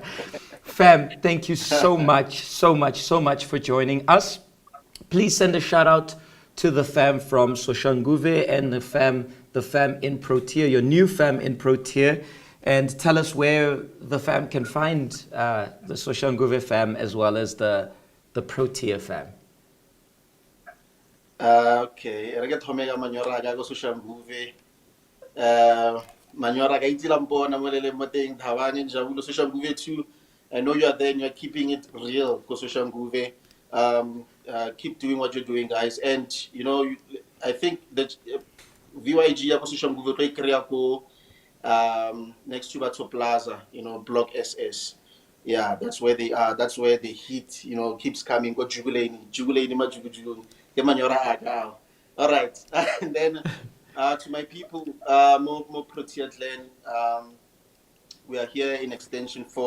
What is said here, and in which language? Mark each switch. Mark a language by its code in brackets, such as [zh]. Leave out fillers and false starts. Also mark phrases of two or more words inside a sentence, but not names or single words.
[en] Fam, thank you so much for joining us. Please send a shout out to the fam from Soshanguve and the fam in Protea, your new fam in Protea, and tell us where the fam can find the Soshanguve fam as well as the Protea fam. [nso] Okay, re ke thome ka manyora ka go Soshanguve. Manyora ka itse la mpona mo le mo teng Thabane Njabulo Soshanguve 2. [en] I know you are there and you're keeping it real, go Soshanguve. Keep doing what you're doing, guys. And you know, I think that VYG [nso] ya go Soshanguve tlo ikreya ko [en] next to Batho Plaza, you know, Block SS. Yeah, that's where they are. That's where the heat, you know, keeps coming. [nso] Go Juguleni, Manyora Aga. [en] All right. And then to my people, more Protea Clan, we are here in Extension 4.